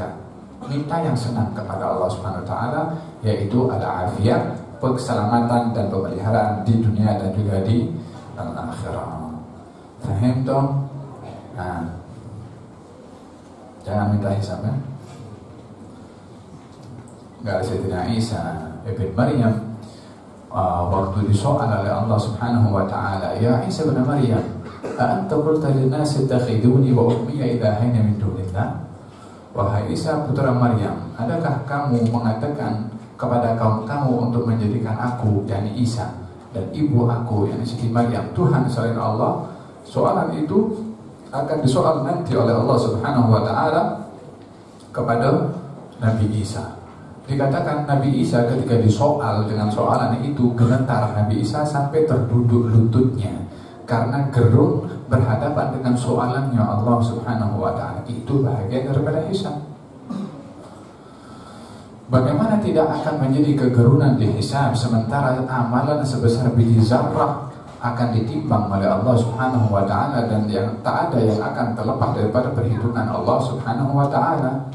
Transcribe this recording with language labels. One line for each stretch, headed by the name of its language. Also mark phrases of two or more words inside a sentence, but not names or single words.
Malay: Minta yang senang kepada Allah
Arabic: سبحانه وتعالى,
Malay: yaitu al-afiyah, keselamatan dan pemeliharaan di dunia dan juga di akhirat. Faham toh? Nah, jangan minta hisab ya. Enggak, Sayyidina Isa ibn Maryam waktu disoal oleh Allah Subhanahu wa taala,
Arabic: يا عيسى ابن مريم أنت قلت للناس اتخذوني وأمي إلهين من دون الله?
Malay: Wahai Isa putra Maryam, adakah kamu mengatakan kepada kaum kamu untuk menjadikan aku, yakni Isa, dan ibu aku, yakni Siti Maryam, Tuhan selain Allah? Soalan itu akan disoal nanti oleh Allah
Arabic: سبحانه وتعالى
Malay: kepada Nabi Isa. Dikatakan Nabi Isa ketika disoal dengan soalan itu, gemetar Nabi Isa sampai terduduk lututnya karena gerung berhadapan dengan soalannya Allah
Arabic: سبحانه وتعالى.
Malay: Itu bahagian daripada hisab. Bagaimana tidak akan menjadi kegerunan di hisab sementara amalan sebesar biji zarrah akan ditimbang oleh Allah
Arabic: سبحانه وتعالى,
Malay: dan yang tak ada yang akan terlepas daripada perhitungan Allah
Arabic: سبحانه وتعالى.